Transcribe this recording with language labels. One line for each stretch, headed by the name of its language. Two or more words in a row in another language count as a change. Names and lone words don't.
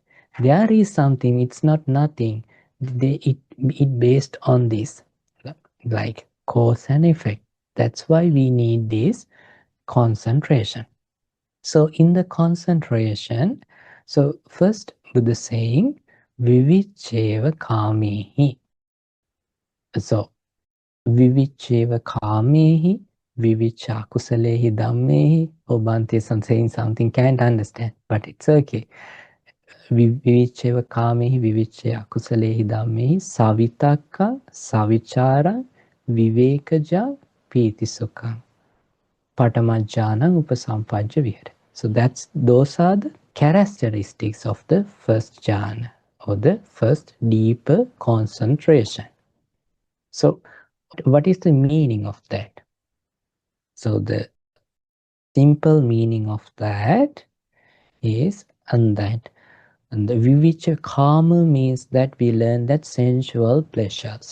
English: There is something, it's not nothing. It based on this, like cause and effect. That's why we need this concentration. So in the concentration, so first Buddha saying,
Pali: Vivicheva kamehi. So Vivicheva kamehi, Vivicha kusalehi dhammehi.
English: Oh, Bhante is saying something, can't understand, but it's okay.
Pali: Vivicheva kamehi, Vivicha kusalehi dhammehi, Savitakka, Savichara, Vivekaja, Piti sukha. Patamajjana upasampajya vihara.
English: So those are the characteristics of the first jhana, or the first deeper concentration. So what is the meaning of that? So the simple meaning of that is, and the
Pali: vivicha karma
English: means that we learn that sensual pleasures.